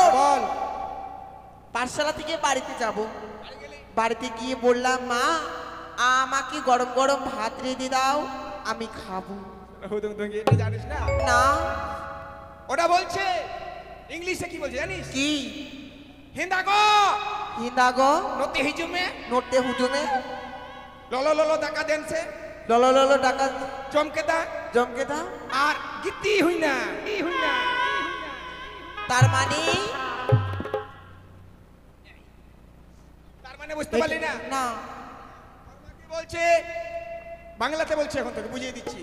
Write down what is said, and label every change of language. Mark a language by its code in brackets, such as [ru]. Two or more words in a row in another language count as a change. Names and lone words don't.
[bn] বল। পাঠশালা থেকে বাড়িতে যাব। বাড়িতে গিয়ে বললাম মা আমাকে গরম গরম ভাত রেঁধে দাও, আমি খাবো। এটা জানিস না? না। ওটা বলছে ইংলিশে কি বলছে জানিস? কি? হিন্দাগো হিন্দাগো নতে হিজুমে নোটে হুজুমে ললো ললো দাকা দেনছে ললো ললো ডাকা চমকে দা জমকে দা। আর গিতি হুই না তার মানে বুঝতে পারলি না? না। কি বলছে বাংলাতে বলছে, এখন তোকে বুঝিয়ে দিচ্ছি।